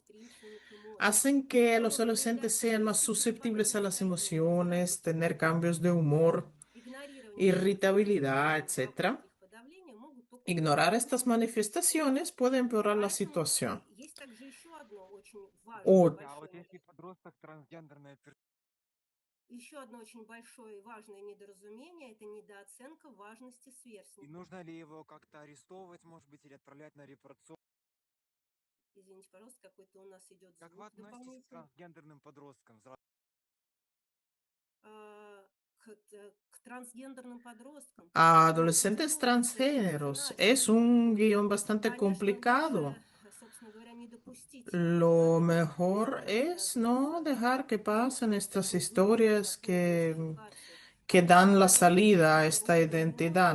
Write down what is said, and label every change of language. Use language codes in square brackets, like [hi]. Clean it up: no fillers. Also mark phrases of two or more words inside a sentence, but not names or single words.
[es] Hacen que los adolescentes sean más susceptibles a las emociones, tener cambios de humor, irritabilidad, etcétera. Ignorar estas manifestaciones puede empeorar la situación. O [ru] Слушай, а вот если подросток трансгендерная персона, и нужно ли его как-то арестовывать, может быть, или отправлять на репарацион? Как вы относитесь к трансгендерным подросткам? [es] a adolescentes transgéneros es un guión bastante complicado. Lo mejor es no dejar que pasen estas historias que dan la salida a esta identidad.